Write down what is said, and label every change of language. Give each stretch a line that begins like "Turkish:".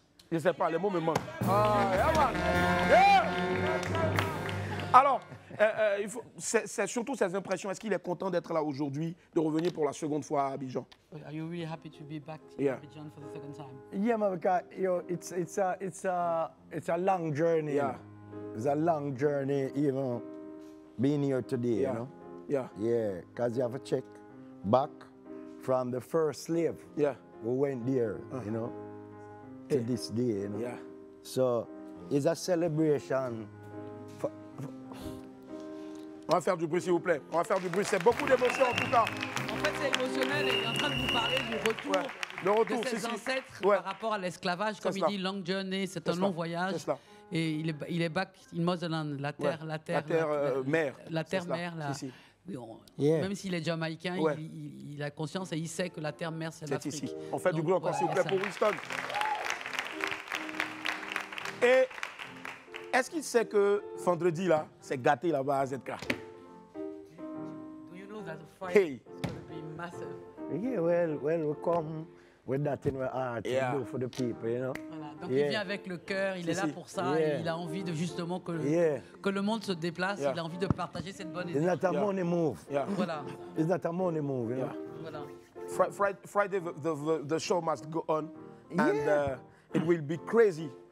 French: Je ne sais pas, les mots me manquent. Alors, c'est surtout ses impressions. Est-ce qu'il est content d'être là aujourd'hui, de revenir pour la seconde fois à Abidjan?
English: Are you really happy to be back in Abidjan for the second time? Yeah, man, because it's a long journey. Yeah. It's a long journey, even being here today, you know? Yeah, because you have to check back from the first slave who went there, you know, to this day, you know? So it's a celebration.
French: On va faire du bruit, s'il vous plaît. On va faire du bruit. C'est beaucoup d'émotions, en tout cas. En fait, c'est émotionnel et il est en train de vous parler du retour, de ses ancêtres par rapport à l'esclavage. Comme il dit,
English: long journey,
French: c'est un long voyage. Et il est
English: back in motherland,
French: la terre mère. La terre mère. Même s'il est jamaïcain, il a conscience et il sait que la terre mère, c'est l'Afrique. Ici. On fait du bruit encore, s'il vous plaît, pour Winston. Et est-ce qu'il sait que vendredi, là, c'est gâté là-bas à ZK?
English: Do you know that the Friday is going to be massive? Yeah, well, we come with that in our heart to do for the people, you know?
French: Voilà, Donc il vient avec le cœur, il est là pour ça, et il a envie de justement que le monde se déplace, il a envie de partager cette bonne énergie.
English: It's not a money move.
French: Voilà.
English: It's not a money move, you know?
French: Voilà.
English: Friday, the show must go on, and it will be crazy.